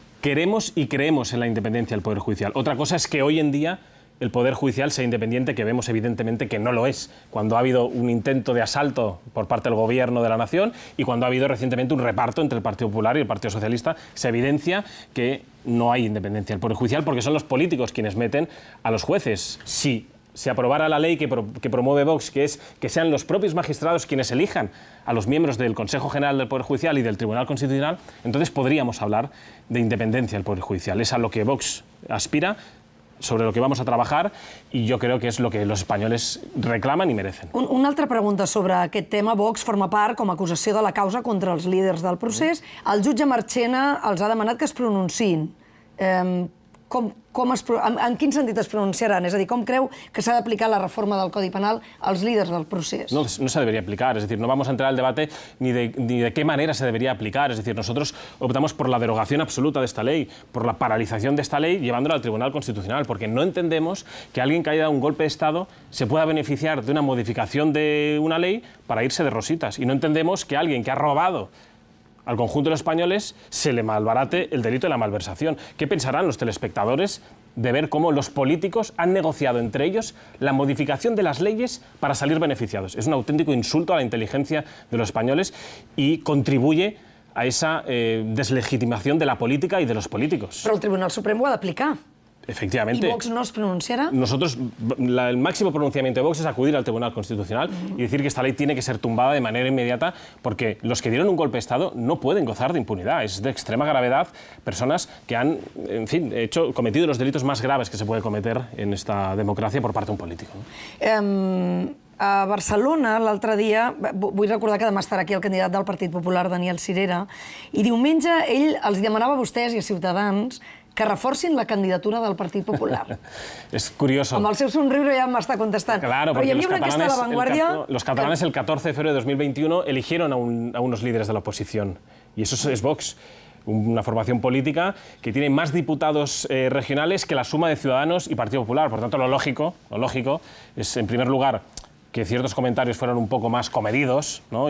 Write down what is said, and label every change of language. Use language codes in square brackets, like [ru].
[es] Queremos y creemos en la independencia del Poder Judicial. Otra cosa es que hoy en día el Poder Judicial sea independiente, que vemos evidentemente que no lo es, cuando ha habido un intento de asalto por parte del Gobierno de la Nación y cuando ha habido recientemente un reparto entre el Partido Popular y el Partido Socialista, se evidencia que no hay independencia del Poder Judicial porque son los políticos quienes meten a los jueces. Si se aprobara la ley que promueve Vox, que es que sean los propios magistrados quienes elijan a los miembros del Consejo General del Poder Judicial y del Tribunal Constitucional, entonces podríamos hablar de independencia del Poder Judicial. Es a lo que Vox aspira, sobre lo que vamos a trabajar, [ca] i jo crec que és el que els espanyols reclamen i merecen. Una altra pregunta sobre aquest tema. Vox forma part, com a acusació de la causa contra els líders del procés. El jutge Marchena els ha demanat que es pronunciïn. en quin sentit es pronunciaran? És a dir, com creu que s'ha d'aplicar la reforma del Codi Penal als líders del procés? [es] No se debería aplicar, es decir, no vamos a entrar al debate ni de qué manera se debería aplicar. Es decir, nosotros optamos por la derogación absoluta de esta ley, por la paralización de esta ley llevándola al Tribunal Constitucional, porque no entendemos que alguien que haya dado un golpe de Estado se pueda beneficiar de una modificación de una ley para irse de rositas. Y no entendemos que alguien que ha robado al conjunto de los españoles se le malbarate el delito de la malversación. ¿Qué pensarán los telespectadores de ver cómo los políticos han negociado entre ellos la modificación de las leyes para salir beneficiados? Es un auténtico insulto a la inteligencia de los españoles y contribuye a esa deslegitimación de la política y de los políticos. [ca] Però el Tribunal Suprem ho ha d'aplicar. [es] Efectivamente. ¿Y Vox no se pronunciará? Nosotros, el máximo pronunciamiento de Vox es acudir al Tribunal Constitucional y decir que esta ley tiene que ser tumbada de manera inmediata porque los que dieron un golpe de Estado no pueden gozar de impunidad. Es de extrema gravedad personas que han, en fin, cometido los delitos más graves que se puede cometer en esta democracia por parte de un político, ¿no? [ca] A Barcelona, l'altre dia, vull recordar que demà estarà aquí el candidat del Partit Popular, Daniel Sirera, i diumenge ell els demanava a vostès i a Ciutadans que reforcin la candidatura del Partit Popular. [es] Es curioso. [ca] Amb el seu somriure ja m'està contestant. [es] Claro, [ca] però hi havia una enquesta de La Vanguardia... [es] Los catalanes el 14 de febrero de 2021 eligieron a unos líderes de la oposición. Y eso es Vox. Una formación política que tiene más diputados regionales que la suma de Ciudadanos y Partido Popular. Por tanto, lo lógico es, en primer lugar, que ciertos comentarios fueran un poco más comedidos, ¿no?